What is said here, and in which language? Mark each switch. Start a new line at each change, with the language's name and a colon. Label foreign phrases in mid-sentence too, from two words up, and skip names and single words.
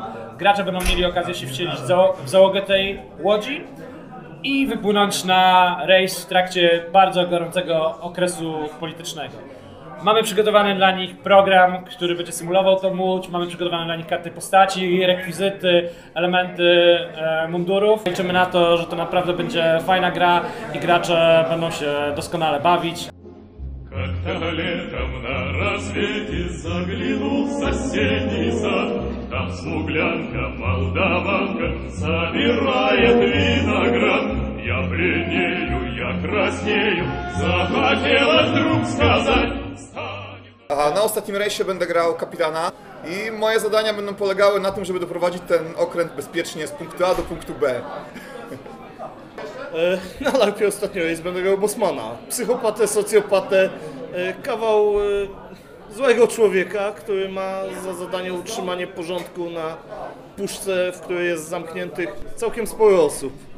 Polish: Gracze będą mieli okazję się wcielić w załogę tej łodzi i wypłynąć na rejs w trakcie bardzo gorącego okresu politycznego. Mamy przygotowany dla nich program, który będzie symulował tą łódź, mamy przygotowane dla nich karty postaci, rekwizyty, elementy mundurów. Liczymy na to, że to naprawdę będzie fajna gra i gracze będą się doskonale bawić.
Russian: Как-то летом на рассвете заглянул в соседний сад. Там смуглянка, молдаванка собирает виноград. Я бледнею, я краснею, захотелось вдруг сказать.
Polish: Na ostatnim rejsie będę grał kapitana i moje zadania będą polegały na tym, żeby doprowadzić ten okręt bezpiecznie z punktu A do punktu B. Na LARP-ie Ostatni Rejs będę grał Bosmana. Psychopatę, socjopatę, kawał złego człowieka, który ma za zadanie utrzymanie porządku na puszce, w której jest zamkniętych całkiem sporo osób.